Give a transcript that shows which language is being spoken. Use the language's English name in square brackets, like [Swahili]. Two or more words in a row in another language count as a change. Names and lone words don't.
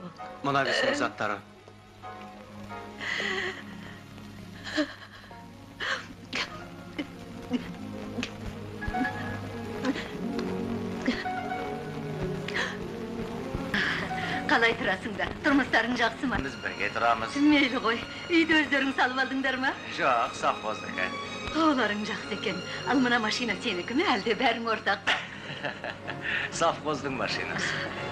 [Kazakh] Мына бесін заттары. Қалай тұрасыңдар? Тұрмыстарың жақсы ма? Biz birge turamız. Мейлі ғой, үйді өздерің салып алдыңдар ма? Жоқ, совхоздық, Оларың жақсы екен. Ал мына машина сенікі ме, әлде бәрің ортақ? Совхоздың машинасы.